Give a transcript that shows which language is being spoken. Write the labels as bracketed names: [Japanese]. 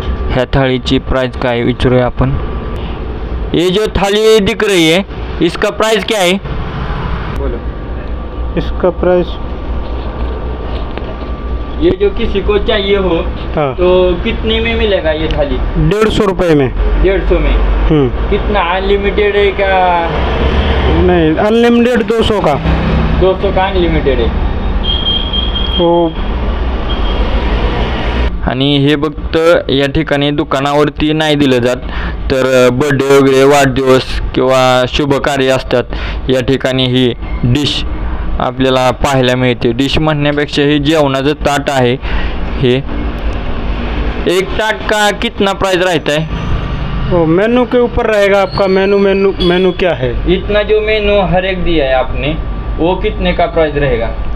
[Marathi] ह्या थाळीची प्राइस काय विचारूया आपण। [Hindi] ये जो थाली दिख रही है इसका प्राइस क्या है? बोलो। इसका प्राइस ये जो किसी को चाहिए हो हाँ तो कितने में मिलेगा ये थाली? 150 रुपये में। 150 में। कितना अनलिमिटेड है क्या? नहीं अनलिमिटेड 200 का। 200 का अनलिमिटेड है। तो [Marathi] आणि हे फक्त या ठिकाणी दुकानावरती नाही दिलं जात, तर बर्थडे वगैरे, वाढदिवस किंवा शुभ कार्य असतात या ठिकाणी ही डिश आपल्याला पाहायला मिळते। डिश म्हणण्यापेक्षा ही जेवणाचं ताट आहे। हे एक ताट [Hindi] का कितना प्राइस रहता है? वो मेनू के ऊपर रहेगा आपका। मेनू क्या है? इतना जो मेनू हर एक दिया है आपने वो कितने का प्राइस रहेगा?